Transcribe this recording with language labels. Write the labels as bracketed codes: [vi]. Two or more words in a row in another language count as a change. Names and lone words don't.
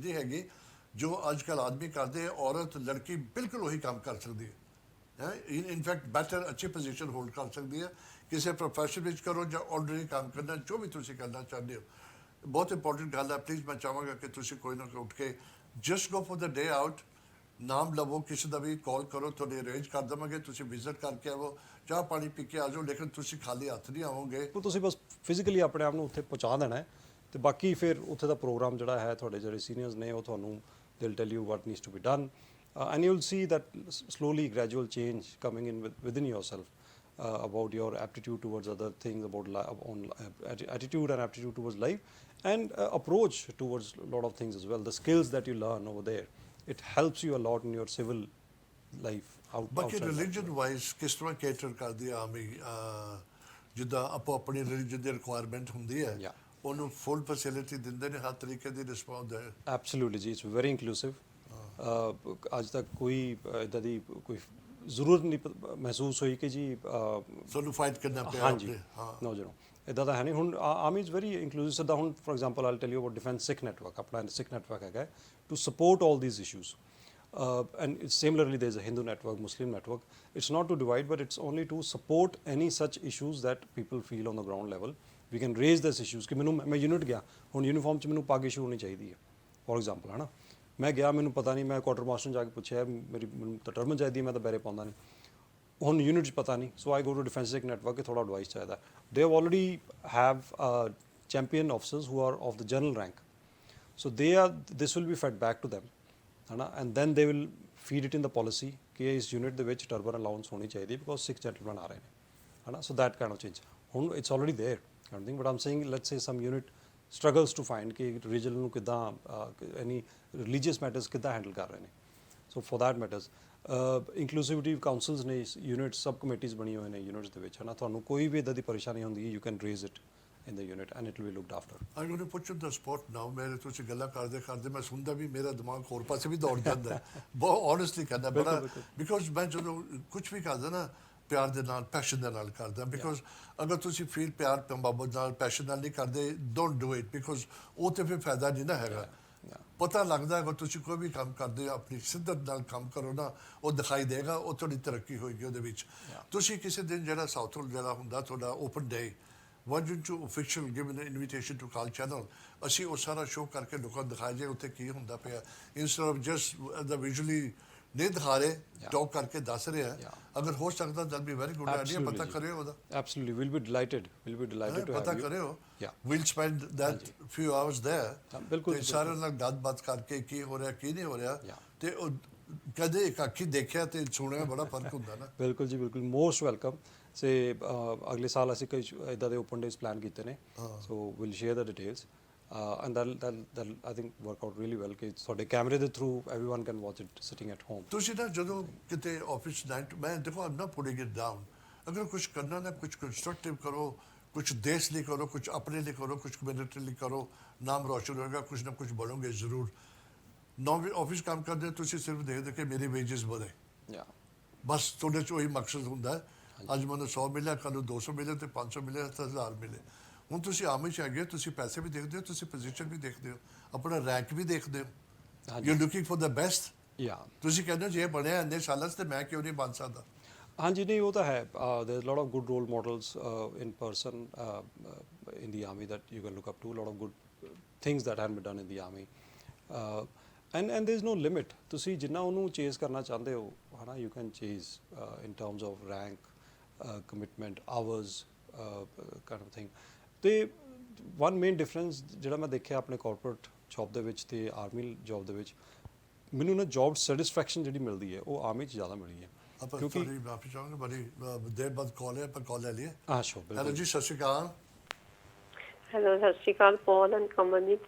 [pa] ਨਹੀਂ ਹੈਗੀ ਜੋ ਅੱਜ ਕੱਲ੍ਹ ਆਦਮੀ ਕਰਦੇ ਔਰਤ ਲੜਕੀ ਬਿਲਕੁਲ ਉਹੀ ਕੰਮ ਕਰ ਸਕਦੀ ਹੈ [en] in fact better [pa] ਅੱਛੀ [en] position hold [pa] ਕਰ ਸਕਦੀ ਹੈ ਕਿਸੇ ਪ੍ਰੋਫੈਸ਼ਨ ਵਿੱਚ ਕਰੋ ਜਾਂ ਆਰਡੀਨਰੀ ਕੰਮ ਕਰਨਾ ਜੋ ਵੀ ਤੁਸੀਂ ਕਰਨਾ ਚਾਹੁੰਦੇ ਹੋ ਬਹੁਤ ਇੰਪੋਰਟੈਂਟ ਗੱਲ ਹੈ ਪਲੀਜ਼ ਮੈਂ ਚਾਹਾਂਗਾ ਕਿ ਤੁਸੀਂ ਕੋਈ ਨਾ ਕੋਈ ਉੱਠ ਕੇ [en] just go for the day out [pa] ਨਾਮ ਲਵੋ ਕਿਸੇ ਦਾ ਵੀ ਕਾਲ ਕਰੋ ਤੁਹਾਡੇ ਅਰੇਂਜ ਕਰ ਦੇਵਾਂਗੇ ਤੁਸੀਂ ਵਿਜ਼ਿਟ ਕਰਕੇ ਆਵੋ ਚਾਹ ਪਾਣੀ ਪੀ ਕੇ ਆ ਜਾਓ ਲੇਕਿਨ ਤੁਸੀਂ ਖਾਲੀ ਹੱਥ ਨਹੀਂ ਆਵੋਗੇ ਤੁਸੀਂ ਬਸ ਫਿਜ਼ੀਕਲੀ ਆਪਣੇ ਆਪ ਨੂੰ ਉੱਥੇ ਪਹੁੰਚਾ ਦੇਣਾ ਹੈ ਤੇ ਬਾਕੀ ਫਿਰ ਉੱਥੇ ਦਾ ਪ੍ਰੋਗਰਾਮ ਜਿਹੜਾ ਹੈ ਤੁਹਾਡੇ ਜਿਹੜੇ ਸੀਨੀਅਰਸ ਨੇ ਉਹ ਤੁਹਾਨੂੰ [en] they'll tell you what needs to be done and you'll see that slowly gradual change coming in within yourself about your aptitude towards other things about attitude and aptitude towards life and approach towards a lot of things as well the skills that you learn over there it helps you a lot in your civil life [pa] ਬਾਕੀ [en] religion wise [pa] ਕਿਸ ਤਰ੍ਹਾਂ cater ਕਰਦੀ ਆ ਆਰਮੀ ਜਿੱਦਾਂ ਆਪਣੀ religion ਦੀ requirement ਹੁੰਦੀ ਹੈ ਉਹਨੂੰ [en] full facility [pa] ਦਿੰਦੇ ਨੇ ਹਰ ਤਰੀਕੇ ਦੀ ਰਿਸਪੌਂਸ ਹੈ ਐਬਸੋਲੂਟਲੀ ਜੀ [en] it's very inclusive [pa] ਅੱਜ ਤੱਕ ਕੋਈ ਇੱਦਾਂ ਦੀ ਕੋਈ ਜ਼ਰੂਰਤ ਨਹੀਂ ਮਹਿਸੂਸ ਹੋਈ ਕਿ ਜੀ ਤੁਹਾਨੂੰ ਫਾਈਟ ਕਰਨਾ ਪਿਆ ਹਾਂਜੀ ਨੋ ਜੀ ਇੱਦਾਂ ਦਾ ਹੈ ਨਹੀਂ ਹੁਣ [en] army is very inclusive [pa] ਸਿੱਧਾ ਹੁਣ [en] for example I tell you about Defence Sikh Network [pa] ਆਪਣਾ ਸਿੱਖ ਨੈਟਵਰਕ ਹੈਗਾ [en] to support all these issues and similarly there is a Hindu network Muslim network it's not to divide but it's only to support any such issues that people feel on the ground level we can raise these issues [pa] ਕਿ ਮੈਨੂੰ ਮੈਂ ਯੂਨਿਟ ਗਿਆ ਹੁਣ ਯੂਨੀਫਾਰਮ 'ਚ ਮੈਨੂੰ ਪੱਗ ਇਸ਼ੂ ਹੋਣੀ ਚਾਹੀਦੀ ਹੈ [en] for example [pa] ਹੈ ਨਾ ਮੈਂ ਗਿਆ ਮੈਨੂੰ ਪਤਾ ਨਹੀਂ ਮੈਂ [en] quarter master [pa] ਨੂੰ ਜਾ ਕੇ ਪੁੱਛਿਆ ਮੈਨੂੰ ਤਾਂ ਟਰਮਨ ਚਾਹੀਦੀ ਮੈਂ ਤਾਂ ਬੈਰੇ ਪਾਉਂਦਾ ਨਹੀਂ ਹੁਣ ਯੂਨਿਟ 'ਚ ਪਤਾ ਨਹੀਂ [en] so I go to Defensik network [pa] ਕਿ ਥੋੜਾ ਐਡਵਾਈਸ ਚਾਹੀਦਾ [en] they already have champion officers who are of the general rank so this will be fed back to ਦੈਮ [pa] ਹੈ ਨਾ [en] and then they will feed it in the policy [pa] ਕਿ ਇਸ ਯੂਨਿਟ ਦੇ ਵਿੱਚ ਟਰਬਨ ਅਲਾਊਂਸ ਹੋਣੀ ਚਾਹੀਦੀ ਬਿਕੋਜ਼ ਸਿੱਖ ਜੈਂਟਲਮੈਨ ਆ ਰਹੇ ਨੇ ਹੈ ਨਾ [en] so that kind of change ਹੁਣ it's already there kind of thing but I'm saying let's say some unit struggles to find ਕਿ regional [pa] ਨੂੰ ਕਿੱਦਾਂ [en] any religious matters ਕਿੱਦਾਂ handle [pa] ਕਰ ਰਹੇ ਨੇ [en] so for that matters inclusivity councils ਨੇ units sub committees [pa] ਬਣੀ ਹੋਏ ਨੇ [en] units [pa] ਦੇ ਵਿੱਚ ਹੈ ਨਾ ਤੁਹਾਨੂੰ ਕੋਈ ਵੀ ਇੱਦਾਂ ਦੀ ਪਰੇਸ਼ਾਨੀ ਹੁੰਦੀ ਹੈ [en] you can raise it in the unit and it will be looked after I'm going to put you on the spot now [pa] ਮੇਰੇ ਤੁਸੀਂ ਗੱਲਾਂ ਕਰਦੇ ਮੈਂ ਸੁਣਦਾ ਵੀ ਮੇਰਾ ਦਿਮਾਗ ਹੋਰ ਪਾਸੇ ਵੀ ਦੌੜ ਜਾਂਦਾ ਹੈ ਬਹੁਤ honestly ਕਹਿੰਦਾ ਬੜਾ because ਮੈਂ ਜਦੋਂ ਕੁਝ ਵੀ ਕਰਦਾ ਨਾ ਪਿਆਰ ਦੇ ਨਾਲ ਪੈਸ਼ਨ ਦੇ ਨਾਲ ਕਰਦਾ ਬਿਕੋਜ਼ ਅਗਰ ਤੁਸੀਂ ਫੀਲ ਪਿਆਰ ਮੁਹੱਬਤ ਨਾਲ ਪੈਸ਼ਨ ਨਾਲ ਨਹੀਂ ਕਰਦੇ [en] don't do it [pa] ਬਿਕੋਜ਼ ਉਹ ਤੇ ਫਿਰ ਫਾਇਦਾ ਨਹੀਂ ਨਾ ਹੈਗਾ ਪਤਾ ਲੱਗਦਾ ਅਗਰ ਤੁਸੀਂ ਕੋਈ ਵੀ ਕੰਮ ਕਰਦੇ ਹੋ ਆਪਣੀ ਸਿੱਧਤ ਨਾਲ ਕੰਮ ਕਰੋ ਨਾ ਉਹ ਦਿਖਾਈ ਦੇਗਾ ਉਹ ਤੁਹਾਡੀ ਤਰੱਕੀ ਹੋਏਗੀ ਉਹਦੇ ਵਿੱਚ ਤੁਸੀਂ ਕਿਸੇ ਦਿਨ ਜਿਹੜਾ ਸਾਊਥ ਜਿਹੜਾ ਹੁੰਦਾ ਤੁਹਾਡਾ [en] open day why don't you official give an invitation to Akaal Channel [pa] ਅਸੀਂ ਉਹ ਸਾਰਾ ਸ਼ੋਅ ਕਰਕੇ ਲੋਕਾਂ ਨੂੰ ਦਿਖਾਇਆ ਜੇ ਉੱਥੇ ਕੀ ਹੁੰਦਾ ਪਿਆ [en] instead of just the visually [pa] ਨਹੀਂ ਦਿਖਾ ਰਹੇ ਟਾਕ ਕਰਕੇ ਦੱਸ ਰਹੇ ਆ ਅਗਰ ਹੋ ਸਕਦਾ [en] that be very good idea [pa] ਪਤਾ ਕਰਿਓ ਉਹਦਾ [en] absolutely we'll be delighted to have you [pa] ਪਤਾ ਕਰਿਓ [en] we'll spend that few hours there [pa] ਬਿਲਕੁਲ ਸਾਰਿਆਂ ਨਾਲ ਗੱਲਬਾਤ ਕਰਕੇ ਕੀ ਹੋ ਰਿਹਾ ਕੀ ਨਹੀਂ ਹੋ ਰਿਹਾ ਤੇ ਉਹ ਕਦੇ ਇੱਕ ਅੱਖੀ ਦੇਖਿਆ ਤੇ ਸੁਣਿਆ ਬੜਾ ਫਰਕ ਹੁੰਦਾ ਨਾ ਬਿਲਕੁਲ ਜੀ ਬਿਲਕੁਲ [en] most welcome [pa] ਸੇ ਅਗਲੇ ਸਾਲ ਅਸੀਂ ਕਈ ਇਦਾਂ ਦੇ [en] open days plan [pa] ਕੀਤੇ ਨੇ [en] so will share the details and that I think work out really well [pa] ਕਿ ਤੁਹਾਡੇ ਕੈਮਰੇ ਦੇ [en] ਥਰੂ everyone can watch it sitting at home [pa] ਤੁਸੀਂ ਨਾ ਜਦੋਂ ਕਿਤੇ ਆਫਿਸ ਨਾਈਟ ਮੈਂ ਦੇਖੋ ਆਮ ਨਾ [en] putting it down [pa] ਅਗਰ ਕੁਝ ਕਰਨਾ ਨਾ ਕੁਝ ਕੰਸਟਰਕਟਿਵ ਕਰੋ ਕੁਝ ਦੇਸ਼ ਲਈ ਕਰੋ ਕੁਝ ਆਪਣੇ ਲਈ ਕਰੋ ਕੁਝ ਕਮਿਊਨਿਟੀ ਲਈ ਕਰੋ ਨਾਮ ਰੋਸ਼ਨ ਹੋਏਗਾ ਕੁਝ ਨਾ ਕੁਝ ਬਣੋਗੇ ਜ਼ਰੂਰ [en] now office [pa] ਕੰਮ ਕਰਦੇ ਤੁਸੀਂ ਸਿਰਫ ਦੇਖਦੇ ਕਿ ਮੇਰੇ ਵੇਜਸ ਵਧੇ ਬਸ ਤੁਹਾਡੇ ਚ ਉਹੀ ਮਕਸਦ ਹੁੰਦਾ ਅੱਜ ਮੈਨੂੰ 100 ਮਿਲਿਆ ਕੱਲ੍ਹ ਨੂੰ 200 ਮਿਲੇ ਤੇ 500 ਮਿਲੇ ਤੇ 1000 ਮਿਲੇ ਹੁਣ ਤੁਸੀਂ ਆਮ ਵਿੱਚ ਹੈਗੇ ਤੁਸੀਂ ਪੈਸੇ ਵੀ ਦੇਖਦੇ ਹੋ ਤੁਸੀਂ ਪੋਜੀਸ਼ਨ ਵੀ ਦੇਖਦੇ ਹੋ ਆਪਣਾ ਰੈਂਕ ਵੀ ਦੇਖਦੇ ਹੋ [en] you looking for the best [pa] ਤੁਸੀਂ ਕਹਿੰਦੇ ਹੋ ਜੇ ਬਣਿਆ ਇੰਨੇ ਸਾਲਾਂ 'ਚ ਤੇ ਮੈਂ ਕਿਉਂ ਨਹੀਂ ਬਣ ਸਕਦਾ ਹਾਂਜੀ ਨਹੀਂ ਉਹ ਤਾਂ ਹੈ [en] there lot of good role models in person in the army that you can look up to, a lot of good things that have been done in the army and there is no limit [pa] ਤੁਸੀਂ ਜਿੰਨਾ ਉਹਨੂੰ ਚੇਸ ਕਰਨਾ ਚਾਹੁੰਦੇ ਹੋ ਹਨਾ [en] you can chase in terms of rank commitment hours kind of thing [pa] ਤੇ [en] one main difference [pa] ਜਿਹੜਾ ਮੈਂ ਦੇਖਿਆ ਆਪਣੇ [en] corporate job [pa] ਦੇ ਵਿੱਚ ਤੇ [en] army job [pa] ਦੇ ਵਿੱਚ ਮੈਨੂੰ ਨਾ [en] job satisfaction [pa] ਜਿਹੜੀ ਮਿਲਦੀ ਹੈ ਉਹ ਆਰਮੀ 'ਚ ਜ਼ਿਆਦਾ ਮਿਲੀ ਹੈ ਕਿਉਂਕਿ ਮਾਫੀ ਚਾਹਾਂਗਾ ਬੜੀ ਦੇਰ ਬਾਅਦ ਕਾਲ ਹੈ ਪਰ ਕਾਲ ਲੈ ਲਈਏ ਹਾਂ ਸ਼ੋ ਬਿਲਕੁਲ ਹੈਲੋ ਜੀ ਸਤਿ ਸ਼੍ਰੀ ਅਕਾਲ ਹੈਲੋ ਸਤਿ ਸ਼੍ਰੀ ਅਕਾਲ ਪੌਲ ਐਂਡ ਕਮਲਦੀਪ